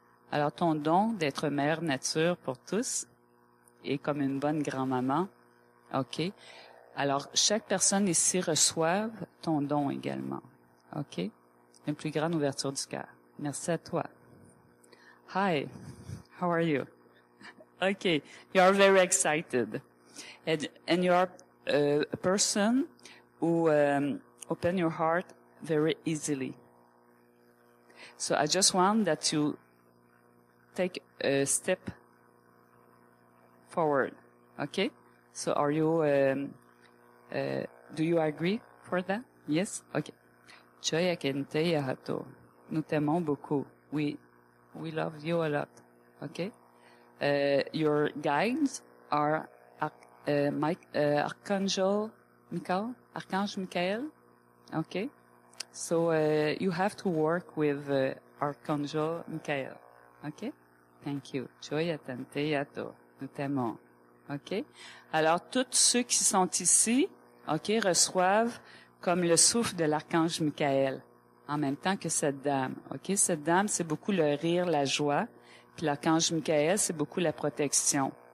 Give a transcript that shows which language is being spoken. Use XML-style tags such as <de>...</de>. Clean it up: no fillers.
<fr>Alors, ton don d'être mère nature pour tous est comme une bonne grand-maman, OK? Alors, chaque personne ici reçoive ton don également, OK? Une plus grande ouverture du cœur. Merci à toi.</fr> <en>Hi, how are you? Okay, you are very excited. And you are a person who open your heart very easily. So I just want that you take a step forward, okay? So are you, do you agree for that? Yes? Okay. Choya Kente Yahato.</en> <fr>Nous t'aimons beaucoup.</fr> <en>We love you a lot. Okay? Your guides are Archangel Michael. Archange Michael. Okay? So you have to work with Archangel Michael. Okay? Thank you. Choya Tante Yato.</en> <fr>Nous t'aimons.</fr> <en>OK?</en> <fr>Alors, tous ceux qui sont ici, OK, reçoivent comme le souffle de l'archange Michael, en même temps que cette dame. OK? Cette dame, c'est beaucoup le rire, la joie. Puis l'archange Michael, c'est beaucoup la protection.</fr>